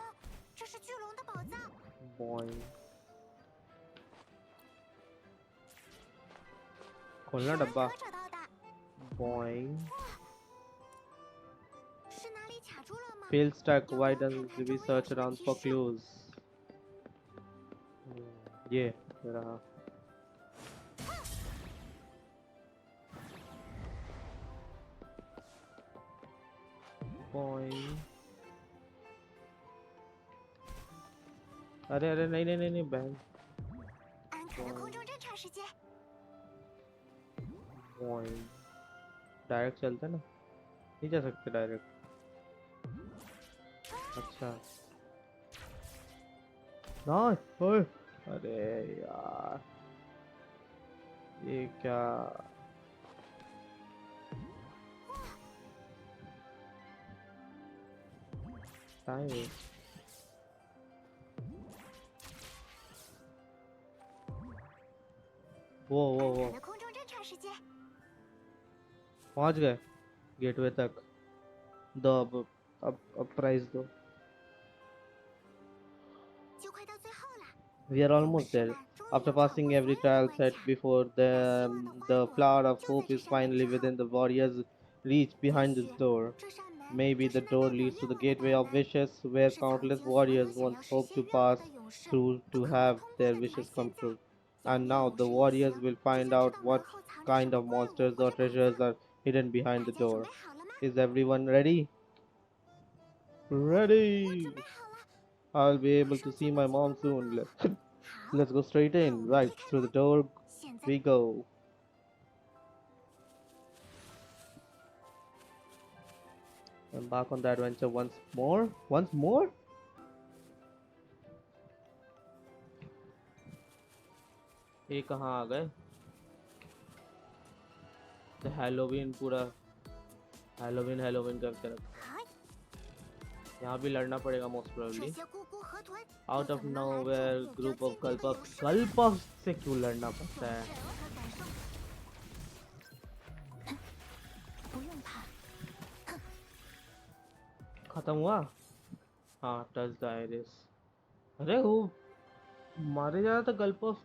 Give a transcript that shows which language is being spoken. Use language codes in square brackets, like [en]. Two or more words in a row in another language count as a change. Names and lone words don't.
[hi] boing खोलना [zh] 是文 [hi] डब्बा. [zh] 哥找到的。 Boing. 是哪里卡住了吗？ [en] Fail stack. [zh] 要 [en] Why [zh] 不要看 [en] doesn't [zh] 看周 [en] we [zh] 围有 [en] search [zh] 什么 [en] around [zh] 提 [en] for [zh] 示？ [en] clues? [hi] ये रहा. Boing. अरे अरे नहीं नहीं नहीं नहीं बहन. [zh] 安可的空中侦察时间。 Boing. [hi] डायरेक्ट चलते ना. नहीं जा सकते डायरेक्ट. अच्छा. ना. ओए. अरे यार. ये क्या. टाइम. वो [zh] 安可 [hi] वो [zh] 的空中侦察时间。 [hi] पहुंच गए गेटवे तक. दो अब प्राइस दो. [zh] 就快到最后了。 [en] We are almost there. After passing every trial set before them, the flower of hope is finally within the warrior's reach behind this door. [zh] 这扇门 [en] Maybe [zh] 就 [en] the [zh] 是代 [en] door [zh] 表 [en] leads to [zh] 愿 [en] the [zh] 望的 [en] gateway [zh] 大 [en] of [zh] 门， [en] wishes, where [zh] 是 [en] countless [zh] 曾经所有 [en] warriors [zh] 想要 [en] once [zh] 实 [en] hoped [zh] 现 [en] to [zh] 愿望 [en] pass [zh] 的勇士 [en] through [zh] 都 [en] to [zh] 渴望 [en] have [zh] 通过 [en] their [zh] 的。而 [en] wishes [zh] 现 [en] come [zh] 在， [en] true. [zh] 遥 [en] And [zh] 远 [en] now [zh] 勇 [en] the [zh] 士一 [en] warriors [zh] 行 [en] will [zh] 就 [en] find [zh] 想知 [en] out [zh] 道 [en] what [zh] 门后藏着什 [en] kind [zh] 么 [en] of [zh] 怪物 [en] monsters [zh] 或 [en] or [zh] 者宝 [en] treasures [zh] 藏。 [en] are hidden behind [zh] 大 [en] the [zh] 家准 [en] door. [zh] 备好了吗？ [en] Is everyone ready? [zh] 我 [en] Ready! [zh] 准备好了。 [en] I'll be [zh] 马 [en] able to [zh] 上 [en] see [zh] 就 [en] my [zh] 能见到 [en] mom [zh] 妈 [en] soon. [zh] 妈。好， [en] Let's go straight [zh] 那我 [en] in. [zh] 们 [en] Right [zh] 推开 [en] through the [zh] 门。 [en] door [zh] 现在 [en] we go. Embark on the adventure once more. Once more? [hi] ये कहाँ आ गए? तो हैलोवीन पूरा हैलोवीन करके रखा. [zh] 嗨， [hi] यहाँ भी लड़ना पड़ेगा most [zh] 这 [en] probably. [zh] 些咕咕河豚 [en] Out [zh] 又 [en] of [zh] 怎么能拦住 [en] nowhere, [zh] 目标 [en] group [zh] 坚 [en] of [zh] 定的勇 [en] Gulpuffs. [zh] 士？ [hi] Gulpuffs से क्यों लड़ना [zh] 勇 [hi] पड़ता [zh] 士 [hi] है? [zh] 和感受。不用怕， [hi] खत्म हुआ? हाँ, [en] touch the iris. [hi] अरे वो मारे जा रहा था गल्पफ.